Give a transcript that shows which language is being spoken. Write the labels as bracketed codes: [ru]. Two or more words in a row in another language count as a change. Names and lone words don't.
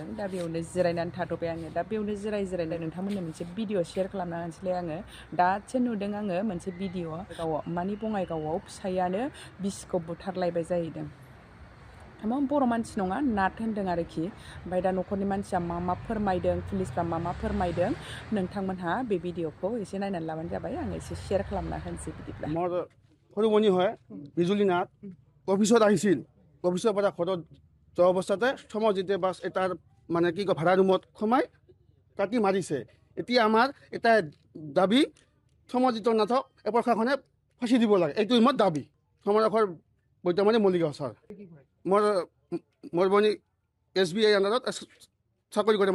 [brx] दा बेयावनो जिरायनानै थाथ'बाय आङो दा बेयावनो जिरायनाय नोंथांमोननो मोनसे [en] video share [brx] खालामना होनोसैलाय आङो दासो नुदों आङो मोनसे भिडिअ मानि बङाइगावआव फिसायानो बिसिखौ बुथारलायबाय जाहैदों बर' मानसि नङा नाट होनदों आरोखि ओमफ्राय दा न'खरनि मानसिया मा फोरमायदों पुलिसफ्रा मा फोरमायदों नोंथांमोनहा बे भिडिअखौ एसे नायनानै लाबानो जाबाय आं एसे शेयार खालामना होनोसै बिदिब्ला [as] মোৰ সৰুমণি হয় বিজুলী নাথ অফিচত আহিছিল অফিচৰ পৰা ঘৰত যোৱা অৱস্থাতে সমজিতে বাছ এটাৰ মানে কি কয় ভাড়া ৰুমত সোমাই কাটি মাৰিছে এতিয়া আমাৰ এটা দাবী সমজিত নাথক এই প্ৰশাসনে ফাঁচি দিব লাগে এইটো মোৰ দাবী সমাজৰ বৰ্তমানে মল্লিগাঁও ছাৰ মোৰ বনি SBI আণ্ডাৰত চাকৰি কৰে